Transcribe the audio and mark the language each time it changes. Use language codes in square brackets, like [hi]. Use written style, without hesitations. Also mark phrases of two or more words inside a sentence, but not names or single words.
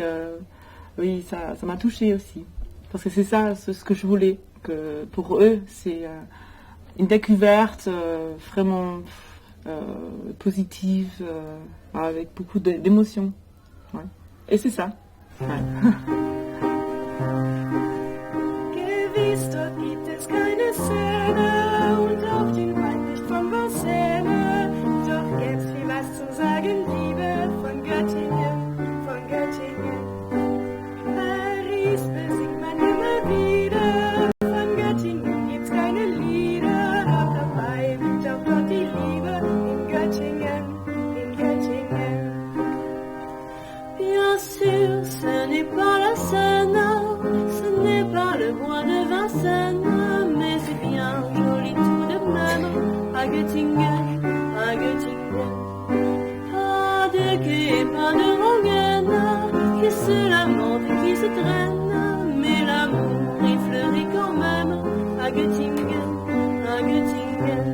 [fr] oui, ça m'a touchée aussi. Parce que c'est ça, ce que je voulais. Que pour eux, c'est une découverte vraiment positive, avec beaucoup d'émotions. Ouais. Et c'est ça. Ouais. [de] Gewiss, dort gibt es keine Szene und auch den Wald nicht von Vincennes. Doch gäb's viel was zu sagen, Liebe von Göttingen, von Göttingen. Paris besingt man immer wieder, von Göttingen gibt's keine Lieder, doch dabei liegt auch dort die Liebe in Göttingen, in Göttingen. [fr] Bien sûr, ce n'est pas la Seine, ce n'est pas le bois de Vincennes, mais c'est bien joli tout de même, à Göttingen, à Göttingen. Pas de quai, pas de rengaine, qui se lamente et qui se traîne, mais l'amour y fleurit quand même, à Göttingen, à Göttingen.